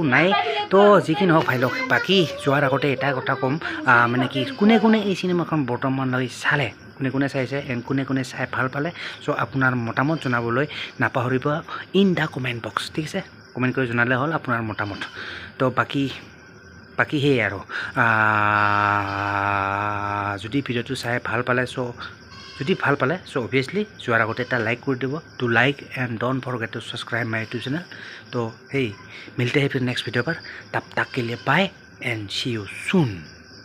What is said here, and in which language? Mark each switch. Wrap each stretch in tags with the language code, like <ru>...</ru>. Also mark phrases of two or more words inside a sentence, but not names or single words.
<as>নাই তো যিকি নহওক ভাই লওক বাকী যোৱাৰ আগতে এটা কথা ক'ম মানে কি কোনে এই চিনেমাখন বৰ্তমানলৈ চালে কোনে চাইছে এণ্ড কোনে চাই ভাল পালে চ' আপোনাৰ মতামত জনাবলৈ নাপাহৰিব</as> <en>in the comment box</en> <as>ঠিক আছে কমেণ্ট কৰি জনালে হ'ল আপোনাৰ মতামত তো বাকী সেয়ে আৰু যদি ভিডিঅ'টো চাই ভাল পালে চ' অভিয়াছলি যোৱাৰ আগতে এটা লাইক কৰি দিব</as> <en>to like and don't forget to subscribe my YouTube channel</en> <as>তো</as> <hi>मिलते हैं फिर</hi> <en>next video</en> <hi>पर तब तक के लिए</hi> <en>bye and see you soon.</en>